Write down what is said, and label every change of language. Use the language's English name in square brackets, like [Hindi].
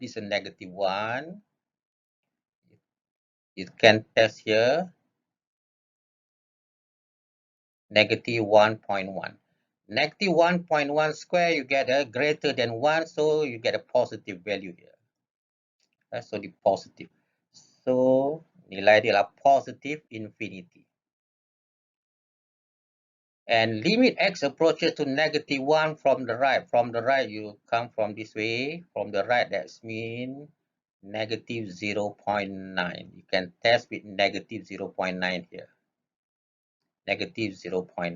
[English] This is a negative 1. You can test here negative 1.1. Negative 1.1 square, you get a greater than 1, so you get a positive value here. So the positive. [Malay] So nilai dia adalah positive infinity. [English] And limit x approaches to negative 1 from the right. From the right, you come from this way. From the right, that's mean negative 0.9. You can test with negative 0.9 here. Negative 0.9.